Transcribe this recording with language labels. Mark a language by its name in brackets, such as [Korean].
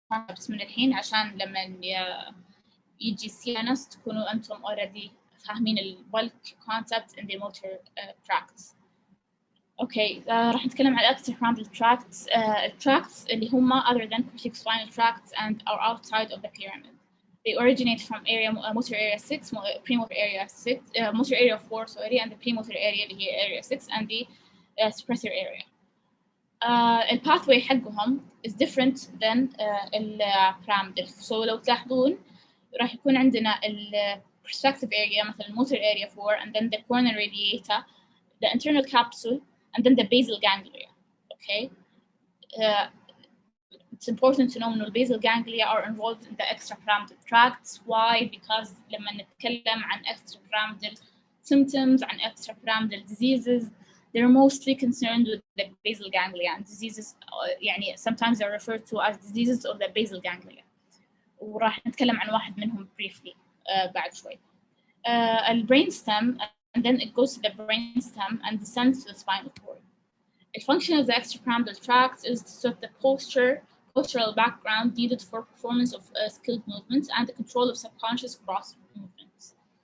[Arabic] بس من الحين عشان لما يجي CNS تكونوا أنتم [English] already [Arabic] فاهمين ال [English] bulk concept in the motor tracts. Okay, [Arabic] راح نتكلم عن [English] extrapyramidal tracts. Tracts [Arabic] اللي هم [English] other than corticospinal tracts and are outside of the pyramid. They originate from area motor area 6, premotor area 6, motor area 4, sorry, and the premotor area [Arabic] اللي هي [English] area 6 and the suppressor area. The pathway [Arabic] حقهم [English] is different than [Arabic] البيراميدال. [English] So [Arabic] لو تلاحظون راح يكون عندنا ال [English] perspective area مثلا motor area 4 and then the corner radiata, the internal capsule and then the basal ganglia. Okay, it's important to know that the basal ganglia are involved in the extrapyramidal tracts. Why? Because [Arabic] لما [English] نتكلم عن extrapyramidal symptoms and extrapyramidal diseases, they're mostly concerned with the basal ganglia, and diseases [Arabic] يعني [English] sometimes they're referred to as diseases of the basal ganglia. [Arabic] وراح نتكلم عن واحد منهم briefly بعد شوي. [English] الbrain stem, and then it goes to the brain stem and descends to the spinal cord. The function of the extrapyramidal tract is to set the postural background needed for performance of skilled movements and the control of subconscious cross movements.